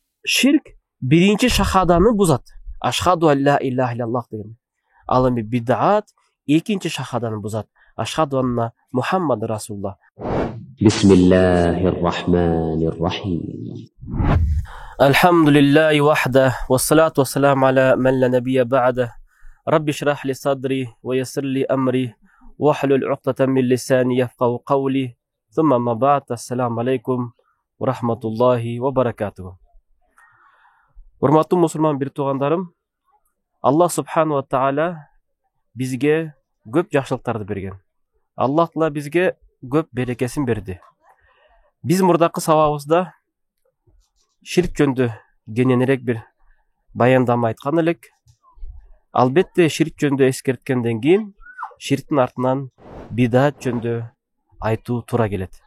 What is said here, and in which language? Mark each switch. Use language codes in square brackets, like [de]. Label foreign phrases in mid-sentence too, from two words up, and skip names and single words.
[ky] ширк биринчи шахаданы бузат. [ar] أشهد أن لا إله إلا الله деген. [ky] Ал эми бидаат экинчи шахаданы бузат. [ar] أشهد أن محمدا رسول الله. بسم الله الرحمن الرحيم. الحمد لله وحده، والصلاة والسلام على من لا نبي بعده. رب اشرح لي صدري، ويسر لي أمري، واحلل عقدة من لساني يفقهوا قولي. ثم أما بعد. السلام عليكم ورحمة الله وبركاته. [ky] Урматтуу мусулман бир туугандарым, [ar] الله سبحانه وتعالى [ky] бизге көп жакшылыктарды берген. Аллах Таала бизге көп берекесин берди. Биз мурдакы сабагыбызда ширк жөнүндө кененирээк бир баяндама айткан элек. Албетте ширк жөнүндө эскерткенден кийин ширктин артынан бидаат жөнүндө айтуу туура келет.